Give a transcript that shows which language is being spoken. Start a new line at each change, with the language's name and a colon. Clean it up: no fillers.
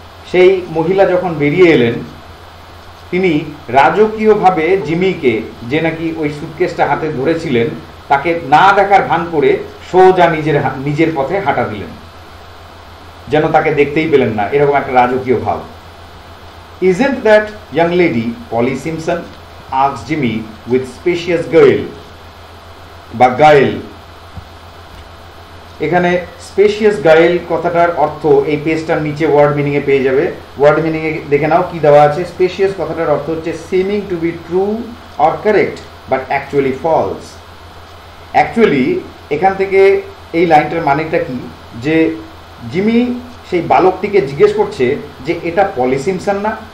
Bangla: সেই মহিলা যখন বেরিয়ে এলেন, তিনি রাজকীয়ভাবে জিমিকে, যে নাকি ওই সুটকেসটা হাতে ধরেছিলেন, তাকে না দেখার ভান করে সোজা নিজের পথে হাঁটা দিলেন, যেন তাকে দেখতেই পেলেন না, এরকম একটা রাজকীয় ভাব।
English: Isn't that young lady Polly Simpson? asked Jimmy with spacious guile
Bangla: বা গায়েল। এখানে স্পেশিয়াস গায়েল কথাটার অর্থ এই পেজটার নিচে ওয়ার্ড মিনিংয়ে পেয়ে যাবে। ওয়ার্ড মিনিংয়ে দেখে নাও কি দেওয়া আছে। স্পেশিয়াস কথাটার অর্থ হচ্ছে
English: Seeming to be true or correct but actually false.
Bangla: Actually এখান থেকে এই লাইনটার মানেটা কি, যে জিমি সেই বালকটিকে জিজ্ঞেস করছে যে এটা পলি সিমসন না?